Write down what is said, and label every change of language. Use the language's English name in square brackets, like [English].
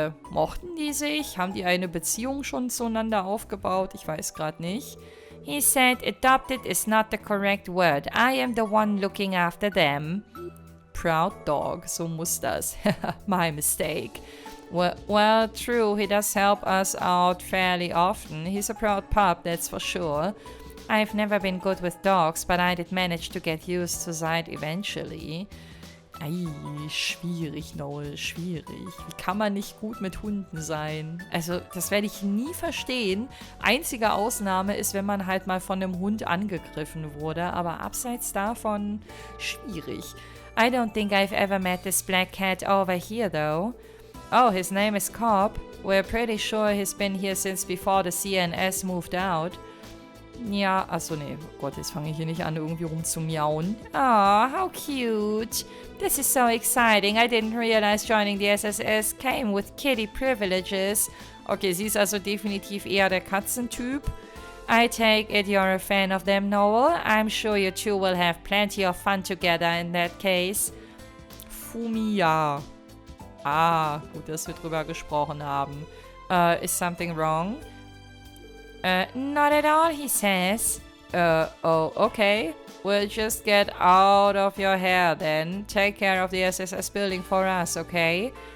[German] Mochten die sich? Haben die eine Beziehung schon zueinander aufgebaut? Ich weiß gerade nicht. [English] He said adopted is not the correct word. I am the one looking after them. Proud dog, [German] so muss das. [English] My mistake. Well, true, he does help us out fairly often. He's a proud pup, that's for sure. I've never been good with dogs, but I did manage to get used to Sight eventually. [German] Ei, schwierig, Noel, schwierig. Wie kann man nicht gut mit Hunden sein? Also, das werde ich nie verstehen. Einzige Ausnahme ist, wenn man halt mal von einem Hund angegriffen wurde, aber abseits davon schwierig. [English] I don't think I've ever met this black cat over here, though. Oh, his name is Cobb. We're pretty sure he's been here since before the CNS moved out. [German] Ja, achso, nee. Oh Gott, jetzt fange ich hier nicht an, irgendwie rumzumiauen. [English] Oh, how cute. This is so exciting. I didn't realize joining the SSS came with kitty privileges. [German] Okay, sie ist also definitiv eher der Katzentyp. [English] I take it you're a fan of them, Noel. I'm sure you two will have plenty of fun together in that case. Fumiya. [German] Ah, gut, dass wir drüber gesprochen haben. [English] Is something wrong? Not at all, he says. Oh, okay. We'll just get out of your hair then. Take care of the SSS building for us, okay?